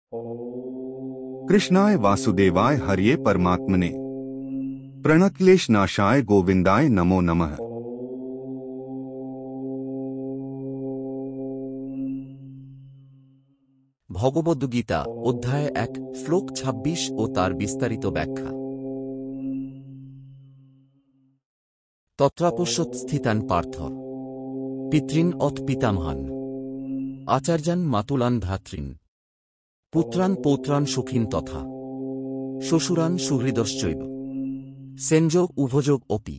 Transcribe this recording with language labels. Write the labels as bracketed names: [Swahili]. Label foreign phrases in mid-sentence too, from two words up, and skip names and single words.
[Sanskrit] कृष्णाय वासुदेवाय हरिये परमात्मने प्रणक्लेश नाशाय गोविंदाय नमो नमः। [Bangla] ভগবদ্গীতা অধ্যায় 1 শ্লোক 26 ও তার বিস্তারিত ব্যাখ্যা। [Sanskrit] তত্রাপশ্যৎ স্থিতান পার্থ পিতৃন অথ পিতামহান আচার্যান মাতুলান ভ্রাতৃন পুত্রান পৌত্রান সখীন তথা শ্বশুরান সুহৃদশ্চৈব সেনযোগ উভযোগ অপি।